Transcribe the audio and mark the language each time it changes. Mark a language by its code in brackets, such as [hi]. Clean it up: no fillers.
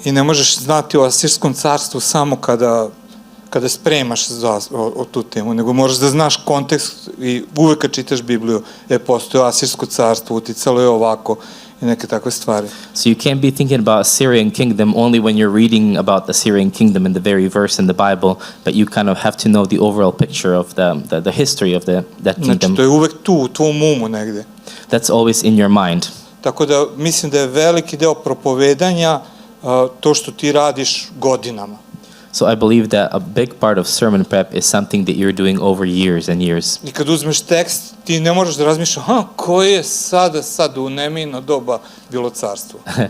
[sr] I ne možeš znati o Asirskom carstvu samo kada spremaš o tu temu, nego moraš da znaš kontekst i uvek kad čitaš Bibliju, postoje Asirsko carstvo, uticalo je ovako i neke takve stvari. [en] So you can't be thinking about Assyrian kingdom only when you're reading about the Assyrian kingdom in the very verse in the Bible, but you kind of have to know the overall picture of the history of that kingdom. [sr] Znači to je uvek tu, u tvom umu negde. [en] That's always in your mind. [sr] Tako da mislim da je veliki deo propovedanja to što ti radiš godinama. [en] So I believe that a big part of sermon prep is something that you're doing over years and years. [sr] I kad uzmeš tekst, ti ne možeš da razmišljaš, koje je sad u Nemino doba bilo carstvo.